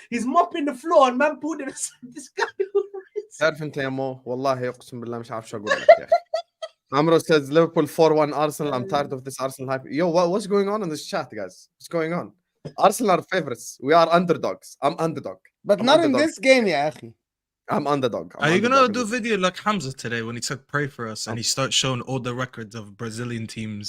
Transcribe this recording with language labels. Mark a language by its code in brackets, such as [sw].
[en] He's mopping the floor, and man pulled him aside. This guy. [ar] تعرف أنت يا مو والله أقسم بالله مش عارف شو أقول لك يا أخي. [en] Amro says Liverpool 4-1 Arsenal. I'm tired of this Arsenal hype. Yo, what's going on in this chat, guys? What's going on? Arsenal are favorites. We are underdogs. I'm underdog. But I'm not in underdog. this game, yeah, akhi. I'm underdog. Are you gonna do a video like Hamza today when he said pray for us and he starts showing all the records of Brazilian teams